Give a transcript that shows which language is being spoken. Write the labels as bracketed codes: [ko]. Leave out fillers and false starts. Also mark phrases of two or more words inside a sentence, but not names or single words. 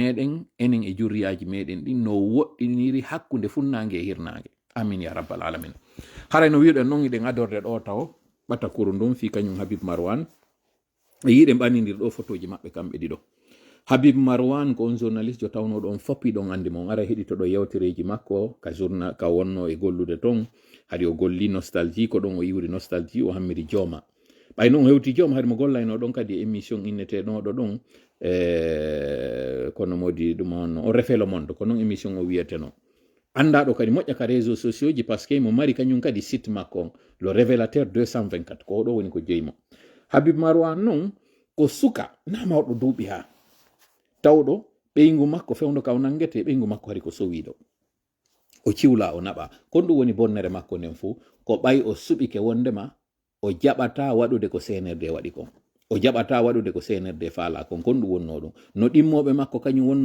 [ff] meɗen enen e jurriyaji meɗen ɗin no woɗɗiniri hakkude funnage e hirnage amin ya rabbal alamin haray no wiɗen noon iɗen adorde ɗo taw ɓatta kuru ndum fi kañum Habib Marwan e yiɗen ɓannidir ɗo photoji maɓɓe kamɓe ɗiɗo Habib Marwan ko on journaliste jo tawno ɗon foppi ɗon andi mo ara heɗitoɗo yewtereji makko ka journal ka wonno e gollude ton hadi o golli nostalgie ko ɗon o iwri nostalgie o hammiri jooma ɓay noon o hewti jooma hadi mo gollayno ɗon kadi émission inneteɗoɗo ɗon kono modi ɗum on o refelo mondo ko noon émission o wiyeteno andaɗo kadi moƴƴa ka [fr] réseaux sociaux [ff] ji [fr] par ce que [ff] mo mari kañum kadi site makko on le révélateur 224 ko oɗo woni ko jeymo Habib Marwan noon ko suka na mawɗo duuɓi ha tawɗo ɓeygu makko fewdo kaw nangete ɓeygu makko hari ko sowiɗo o ciwla o naɓa kon ɗum woni bonnere makko nden fuu ko ɓay o suɓike wondema o jaɓata waɗude ko CNRD waɗi kon o jaɓata waɗude ko CNRD faala kon kon ɗum wonno ɗum no ɗimmoɓe makko kañum wonno